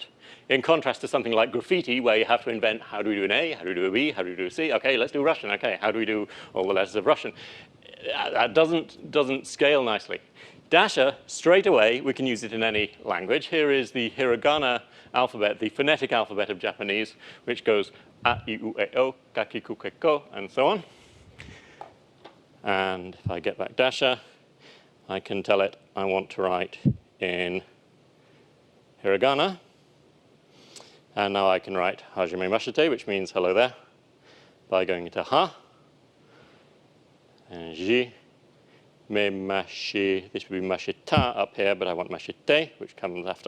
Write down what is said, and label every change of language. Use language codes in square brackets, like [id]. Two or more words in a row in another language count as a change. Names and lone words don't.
[en] In contrast to something like graffiti, where you have to invent how do we do an A, how do we do a B, how do we do a C? Okay, let's do Russian. Okay, how do we do all the letters of Russian? That doesn't scale nicely. Dasher, straight away, we can use it in any language. Here is the hiragana alphabet, the phonetic alphabet of Japanese, which goes a, I, u, e, o, kaki, ku, ke, ko, and so on. And if I get back Dasha, I can tell it I want to write in hiragana. And now I can write [ja] hajime mashite, [en] which means hello there, by going into ha. And ji me mashi, this would be mashita up here, but I want mashite, which comes after.